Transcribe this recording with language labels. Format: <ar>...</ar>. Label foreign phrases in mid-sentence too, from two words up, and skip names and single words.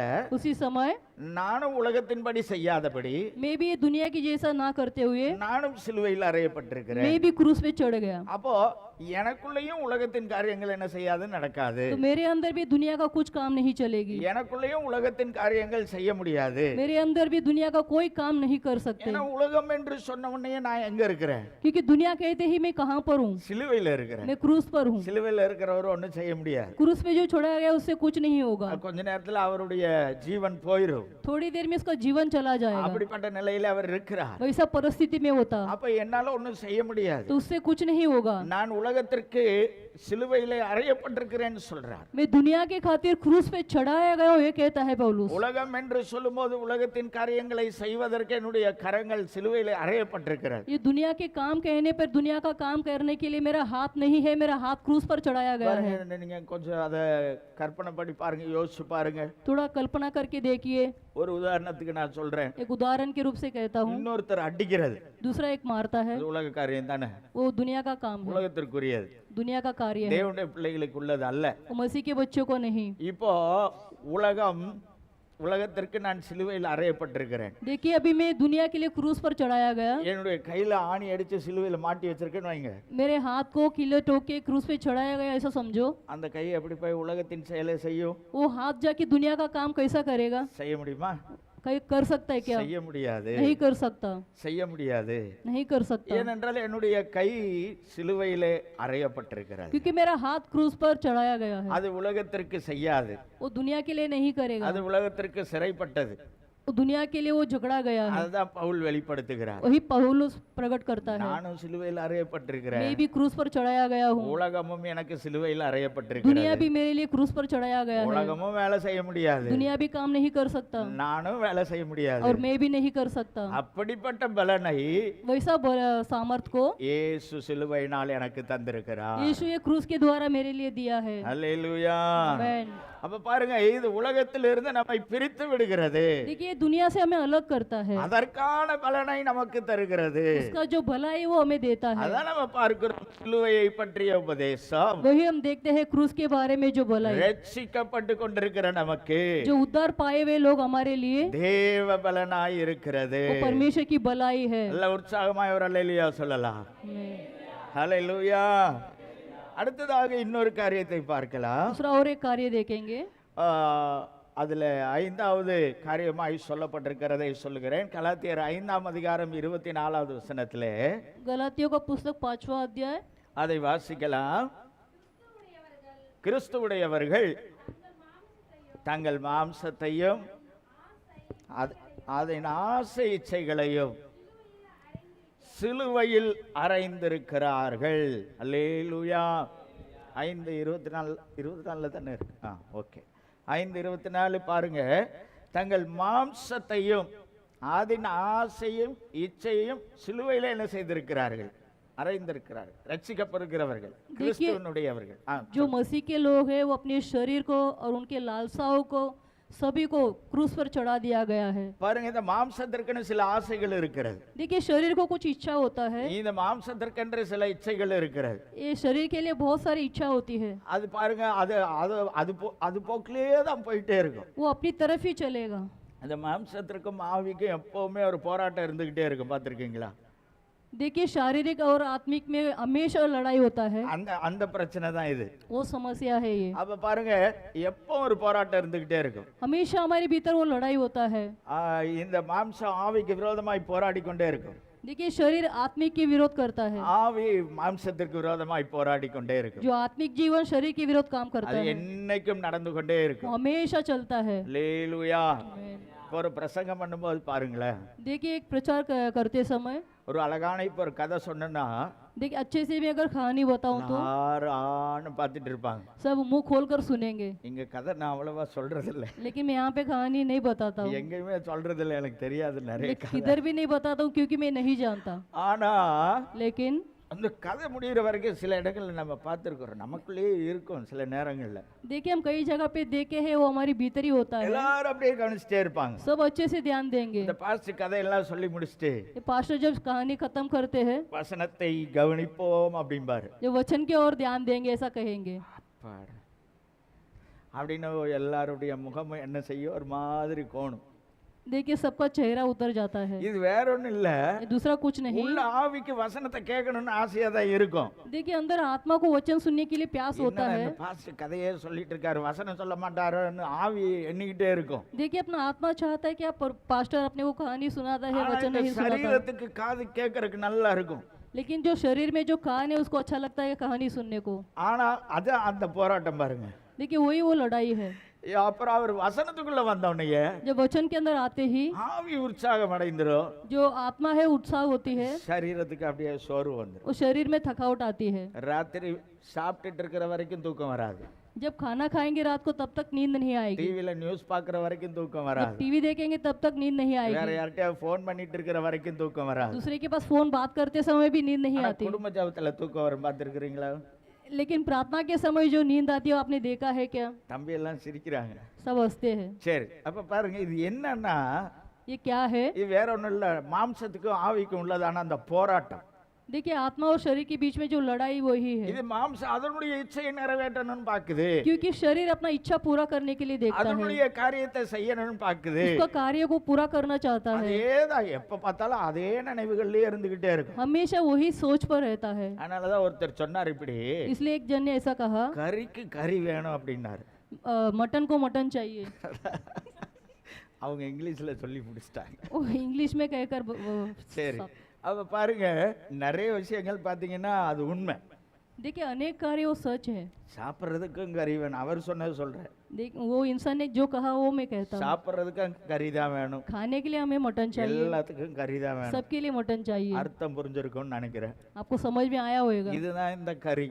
<hi>उसी समय</hi> <ta>நானும் உலகத்தின்படி செய்யாதபடி</ta> <hi>मैं भी ये दुनिया की जैसा ना करते हुए</hi> <ta>நானும் சிலுவையில் அறையப்பட்டிருக்கிறேன்.</ta> <hi>मैं भी क्रूस पे चढ़ गया।</hi> <ta>அப்போ எனக்குள்ளேயும் உலகத்தின் காரியங்கள் என்ன செய்யாது, நடக்காது.</ta> <hi>तो मेरे अंदर भी दुनिया का कुछ काम नहीं चलेगी,</hi> <ta>எனக்குள்ளேயும் உலகத்தின் காரியங்கள் செய்ய முடியாது.</ta> <hi>मेरे अंदर भी दुनिया का कोई काम नहीं कर सकते,</hi> <ta>ஏன்னா உலகம் என்று சொன்ன உடனே நான் எங்க இருக்கிறேன்?</ta> <hi>क्योंकि दुनिया कहते ही मैं कहाँ पर हूँ,</hi> <ta>சிலுவையில் இருக்கிறேன்.</ta> <hi>मैं क्रूस पर हूँ।</hi> <ta>சிலுவையில் இருக்கிறவர் ஒன்றும் செய்ய முடியாது.</ta> <hi>क्रूस पे जो छोड़ा गया उससे कुछ नहीं होगा,</hi> <ta>கொஞ்ச நேரத்துல அவருடைய ஜீவன் போயிடும்.</ta> <hi>थोड़ी देर में उसका जीवन चला जाएगा।</hi> <ta>அப்படிப்பட்ட நிலையில அவர் இருக்கிறார்.</ta> <hi>वैसा परिस्थिति में होता</hi> <ta>அப்ப என்னால ஒன்றும் செய்ய முடியாது.</ta> <hi>तो उससे कुछ नहीं होगा।</hi> <ta>நான் உலகத்திற்கு சிலுவையிலே அறையப்பட்டிருக்கிறேன்னு சொல்றார்.</ta> <hi>मैं दुनिया के खातिर क्रूस पे चढ़ाया गया हूँ, ये कहता है पौलुस।</hi> <ta>உலகம் என்று சொல்லும்போது உலகத்தின் காரியங்களை செய்வதற்கு என்னுடைய கரங்கள் சிலுவையிலே அறையப்பட்டிருக்கிறது.</ta> <hi>ये दुनिया के काम कहने पर दुनिया का काम करने के लिए मेरा हाथ नहीं है, मेरा हाथ क्रूस पर चढ़ाया गया है।</hi> <ta>பாருங்க, நீங்க கொஞ்சம் அதை கற்பனை பண்ணி பாருங்க, யோசிச்சு பாருங்க.</ta> <hi>थोड़ा कल्पना करके देखिए।</hi> <ta>ஒரு உதாரணத்துக்கு நான் சொல்றேன்.</ta> <hi>एक उदाहरण के रूप से कहता हूँ,</hi> <ta>இன்னொருத்தர் அடிக்கிறது,</ta> <hi>दूसरा एक मारता है,</hi> <ta>அது உலக காரியம் தானே,</ta> <hi>वो दुनिया का काम है,</hi> <ta>உலகத்திற்குரியது,</ta> <hi>दुनिया का कार्य है,</hi> <ta>தேவனுடைய பிள்ளைகளுக்கு உள்ளது அல்ல.</ta> <hi>वो मसीह के बच्चों को नहीं।</hi> <ta>இப்போ உலகத்திற்கு நான் சிலுவையில் அறையப்பட்டிருக்கிறேன்.</ta> <hi>देखिए अभी मैं दुनिया के लिए क्रूस पर चढ़ाया गया,</hi> <ta>என்னுடைய கையில ஆணி அடிச்சு சிலுவையில் மாட்டி வச்சிருக்கேன்னு வைங்க.</ta> <hi>मेरे हाथ को किले ठोक के क्रूस पे चढ़ाया गया ऐसा समझो।</hi> <ta>அந்த கை எப்படி போய் உலகத்தின் செயலை செய்யும்?</ta> <hi>वो हाथ जाके दुनिया का काम कैसा करेगा?</hi> <ta>செய்ய முடியுமா?</ta> <hi>कर सकता है क्या?</hi> <ta>செய்ய முடியாது,</ta> <hi>नहीं कर सकता,</hi> <ta>செய்ய முடியாது.</ta> <hi>नहीं कर सकता,</hi> <ta>ஏனென்றால் என்னுடைய கை சிலுவையிலே அறையப்பட்டிருக்கிறது.</ta> <hi>क्योंकि मेरा हाथ क्रूस पर चढ़ाया गया है।</hi> <ta>அது உலகத்திற்கு செய்யாது,</ta> <hi>वो दुनिया के लिए नहीं करेगा,</hi> <ta>அது உலகத்திற்கு சிறைப்பட்டது.</ta> <hi>वो दुनिया के लिए वो झगड़ा गया है।</hi> <ta>அதுதான் பவுல் வெளிப்படுத்துகிறார்.</ta> <hi>वही पौलुस प्रकट करता है,</hi> <ta>நானும் சிலுவையில் அறையப்பட்டிருக்கிறேன்,</ta> <hi>मैं भी क्रूस पर चढ़ाया गया हूँ,</hi> <ta>உலகமும் எனக்கு சிலுவையில்</ta> <hi>दुनिया</hi> <ta>அறையப்பட்டிருக்கிறது.</ta> <hi>भी मेरे लिए क्रूस पर चढ़ाया गया है।</hi> <ta>உலகமும் வேலை செய்ய முடியாது,</ta> <hi>दुनिया भी काम नहीं कर सकता</hi> <ta>நானும் வேலை செய்ய முடியாது.</ta> <hi>और मैं भी नहीं कर सकता।</hi> <ta>அப்படிப்பட்ட பலனை</ta> <hi>वैसा सामर्थ को</hi> <ta>இயேசு சிலுவையினால் எனக்கு தந்திருக்கிறார்.</ta> <hi>यीशु ये क्रूस के द्वारा मेरे लिए दिया है।</hi> <ta>அல்லேலூயா.</ta> <hi>आमेन।</hi> <ta>அப்ப பாருங்க, இது உலகத்திலிருந்து நம்மை பிரித்து விடுகிறது,</ta> <hi>देखिए दुनिया से हमें अलग करता है,</hi> <ta>அதற்கான பலனை நமக்கு தருகிறது.</ta> <hi>उसका जो भलाई वो हमें देता है।</hi> <ta>அதான் நம்ம பார்க்கிறோம் சிலுவையை பற்றிய உபதேசம்.</ta> <hi>वही हम देखते हैं क्रूस के बारे में जो भलाई,</hi> <ta>ரட்சிக்கப்பட்டு கொண்டிருக்கிற நமக்கு</ta> <hi>जो उद्धार पाए हुए लोग हमारे लिए</hi> <ta>தேவ பலனாய் இருக்கிறது.</ta> <hi>वो परमेश्वर की भलाई है।</hi> <ta>நல்ல உற்சாகமாய் ஒரு அல்லேலூயா சொல்லலாம்.</ta> <hi>आमेन।</hi> <ta>ஹல்லேலூயா. அடுத்ததாக இன்னொரு காரியத்தை பார்க்கலாம்.</ta> <hi>दूसरा और एक कार्य देखेंगे,</hi> <ta>அதுல 5வது காரியமாய் சொல்லப்பட்டிருக்கிறதை சொல்லுகிறேன். கலாத்தியர் 5ஆம் அதிகாரம் 24வது வசனத்திலே</ta> <hi>गलातियों का पुस्तक 5वां अध्याय,</hi> <ta>அதை வாசிக்கலாம். கிறிஸ்துவுடையவர்கள் தங்கள் மாம்சத்தையும் அதன் ஆசை இச்சைகளையும் சிலுவையில் அறைந்திருக்கிறார்கள். அல்லேலூயா. 5:24 தானே இருக்கு. ஓகே, 5:24 பாருங்க. தங்கள் மாம்சத்தையும் அதன் ஆசையும் இச்சையும் சிலுவையில் என்ன செய்திருக்கிறார்கள்? அறைந்திருக்கிறார்கள். ரட்சிக்கப்படுகிறவர்கள், கிறிஸ்துவனுடையவர்கள்.</ta> <hi>जो मसीह के लोग हैं वो अपने शरीर को और उनके लालसाओं को सभी को क्रूस पर चढ़ा दिया गया है।</hi> <ta>பாருங்க, இந்த மாம்சத்திற்குன்னு சில ஆசைகள் இருக்கிறது.</ta> <hi>देखिए शरीर को कुछ इच्छा होता है,</hi> <ta>இந்த மாம்சத்திற்கென்று சில இச்சைகள் இருக்கிறது.</ta> <hi>ये शरीर के लिए बहुत सारी इच्छा होती है,</hi> <ta>அது பாருங்க, அது போக்கிலே தான் போயிட்டே இருக்கும்.</ta> <hi>वो अपनी तरफ ही चलेगा।</hi> <ta>அந்த மாம்சத்திற்கும் ஆவிக்கும் எப்பவுமே ஒரு போராட்டம் இருந்துகிட்டே இருக்கும். பார்த்திருக்கீங்களா?</ta> <hi>देखिए शारीरिक और आत्मिक में हमेशा लड़ाई होता है,</hi> <ta>அந்த பிரச்சனை தான் இது.</ta> <hi>वो समस्या है ये।</hi> <ta>அப்ப பாருங்க, எப்போ ஒரு போராட்டம் இருந்துகிட்டே இருக்கும்.</ta> <hi>हमेशा हमारे भीतर वो लड़ाई होता है।</hi> <ta>இந்த மாம்சம் ஆவிக்கு விரோதமாய் போராடி கொண்டே இருக்கும்.</ta> <hi>देखिए शरीर आत्मिक के विरोध करता है,</hi> <ta>ஆவி மாம்சத்திற்கு விரோதமாய் போராடி கொண்டே இருக்கும்.</ta> <hi>जो आत्मिक जीवन शरीर के विरोध काम करता</hi> <ta>அது</ta> <hi>है,</hi> <ta>என்னைக்கும் நடந்து கொண்டே</ta> <hi>वो</hi> <ta>இருக்கும்.</ta> <hi>हमेशा चलता है।</hi> <ta>அல்லேலூயா. ஒரு பிரசங்கம் பண்ணும்போது பாருங்களேன்,</ta> <hi>देखिए एक प्रचार करते समय,</hi> <ta>ஒரு அழகான இப்போ ஒரு கதை சொன்னா</ta> <hi>देखिए अच्छे से मैं अगर कहानी बताऊं तो</hi> <ta>ஆறான்னு பார்த்துட்டு இருப்பாங்க.</ta> <hi>सब मुंह खोल कर सुनेंगे,</hi> <ta>இங்க கதை நான் அவ்வளவா சொல்றது இல்லை,</ta> <hi>लेकिन मैं यहाँ पे कहानी नहीं बताता हूँ,</hi> <ta>எங்கேயுமே சொல்றது இல்லை, எனக்கு தெரியாது நிறைய</ta> <hi>लेकिन</hi> <ta>கதை.</ta> <hi>इधर भी नहीं बताता हूँ क्योंकि मैं नहीं जानता।</hi> <ta>ஆனா</ta> <hi>लेकिन</hi> <ta>அந்த கதை முடிகிற வரைக்கும் சில இடங்கள்ல நம்ம பார்த்துருக்கிறோம், நமக்குள்ளேயே இருக்கும் சில நேரங்கள்ல.</ta> <hi>देखिए हम कई जगह पे देखे हैं, वो हमारी भीतर ही होता है,</hi> <ta>எல்லாரும் அப்படியே கவனிச்சுட்டே இருப்பாங்க.</ta> <hi>सब अच्छे से ध्यान देंगे।</hi> <ta>இந்த பாஸ்ட் கதையெல்லாம் சொல்லி முடிச்சுட்டு</ta> <hi>ये पास्टर जब कहानी खत्म करते हैं,</hi> <ta>வசனத்தை கவனிப்போம் அப்படிம்பாரு.</ta> <hi>जो वचन की ओर ध्यान देंगे ऐसा कहेंगे,</hi> <ta>அப்பாடா அப்படின்னு எல்லாருடைய முகமும் என்ன செய்யும், ஒரு மாதிரி கோணும்.</ta> <hi>देखिए सबका चेहरा उतर जाता है।</hi> <ta>இது வேற ஒண்ணும் இல்ல,</ta> <hi>ये दूसरा कुछ नहीं,</hi> <ta>உள்ள ஆவிக்கு வசனத்தை கேட்கணும்னு ஆசையா தான் இருக்கும்.</ta> <hi>देखिए अंदर आत्मा को वचन सुनने के लिए प्यास होता</hi> <ta>என்னடா</ta> <hi>है।</hi> <ta>இந்த பாஸ்ட் கதையே சொல்லிட்டு இருக்காரு, வசனம் சொல்ல மாட்டாருன்னு ஆவி எண்ணிக்கிட்டே இருக்கும்.</ta> <hi>देखिए अपना आत्मा चाहता है कि आप पास्टर अपने को कहानी सुनाता है,</hi> <ta>ஆனா</ta> <hi>वचन</hi> <ta>இந்த</ta> <hi>नहीं सुनाता,</hi> <ta>சரீரத்துக்கு காது கேட்கறதுக்கு நல்லா இருக்கும்.</ta> <hi>लेकिन जो शरीर में जो कान है उसको अच्छा लगता है कहानी सुनने को।</hi> <ta>ஆனா அது அந்த போராட்டம் பாருங்க.</ta> <hi>देखिए वही वो लड़ाई है।</hi> <ta>அப்புறம் அவர் வசனத்துக்குள்ள வந்தவனையே</ta> <hi>जब वचन के अंदर आते ही</hi> <ta>ஆவி உற்சாகம் அடைந்துரும்,</ta> <hi>जो आत्मा है उत्साह होती है,</hi> <ta>சரீரத்துக்கு அப்படியே சோர்வு வந்துடும்.</ta> <hi>वो शरीर में थकावट आती है।</hi> <ta>ராத்திரி சாப்பிட்டுட்டு இருக்கிற வரைக்கும் தூக்கம் வராது,</ta> <hi>जब खाना खाएंगे रात को तब तक नींद नहीं आएगी,</hi> <ta>டிவில நியூஸ் பார்க்குற வரைக்கும் தூக்கம்</ta> <hi>जब</hi> <ta>வராது,</ta> <hi>टीवी देखेंगे तब तक नींद नहीं</hi> <ta>வேற</ta> <hi>आएगी,</hi> <ta>யார்கிட்டயாவது ஃபோன் பண்ணிட்டு இருக்கிற வரைக்கும் தூக்கம் வராது.</ta> <hi>दूसरे के पास फोन बात करते समय भी नींद नहीं</hi> <ta>ஆனா</ta> <hi>आती,</hi> <ta>குடும்ப ஜபத்துல தூக்கம் வரும், பார்த்துருக்கிறீங்களா?</ta> <hi>लेकिन प्रार्थना के समय जो नींद आती है वो आपने देखा है क्या?</hi> <ta>தம்பி எல்லாம் சிரிக்கிறாங்க.</ta> <hi>सब हंसते हैं।</hi> <ta>சரி, அப்ப பாருங்க, இது என்னன்னா</ta> <hi>ये क्या है?</hi> <ta>இது வேற ஒண்ணும் இல்ல, மாம்சத்துக்கும் ஆவிக்கும் உள்ளதான அந்த போராட்டம்.</ta> <hi>देखिए आत्मा और शरीर के बीच में जो लड़ाई वही है,</hi> <ta>இது மாம்சம் அதனுடைய இச்சையை நிறைவேற்றணும்னு பாக்குது,</ta> <hi>क्योंकि शरीर अपना इच्छा पूरा करने के लिए देखता है,</hi> <ta>அதனுடைய காரியத்தை செய்யணும்னு பாக்குது.</ta> <hi>उसका कार्य को पूरा करना चाहता है,</hi> <ta>அதேதான் எப்ப பார்த்தாலும் அதே நினைவுகள்லயே இருந்துகிட்டே இருக்கும்.</ta> <hi>हमेशा वही सोच पर रहता है।</hi> <ta>அதனாலதான் ஒருத்தர் சொன்னார் இப்படி,</ta> <hi>इसलिए एक जन ने ऐसा कहा,</hi> <ta>கறிக்கு கறி வேணும் அப்படின்னாரு.</ta> <hi>मटन को मटन चाहिए।</hi> <ta>அவங்க இங்கிலீஷ்ல சொல்லி முடிச்சிட்டாங்க.</ta> <hi>वो इंग्लिश में कहकर</hi> <ta>சரி, அப்ப பாருங்க, நிறைய விஷயங்கள் பார்த்தீங்கன்னா அது உண்மை.</ta> <hi>देखिए अनेक कार्य वो सच है।</hi> <ta>சாப்பிட்றதுக்கும் கறி வேணும், அவர் சொன்னது சொல்றேன்.</ta> <hi>देख वो इंसान ने जो कहा वो मैं कहता हूँ।</hi> <ta>சாப்பிட்றதுக்கும் கறி தான் வேணும்,</ta> <hi>खाने के लिए हमें मटन चाहिए,</hi> <ta>எல்லாத்துக்கும் கறி தான் வேணும்.</ta> <hi>सबके लिए मटन चाहिए।</hi> <ta>அர்த்தம் புரிஞ்சிருக்கும்னு நினைக்கிறேன்.</ta> <hi>आपको समझ में आया होगा,</hi> <ta>இதுதான் இந்த கறி.</ta>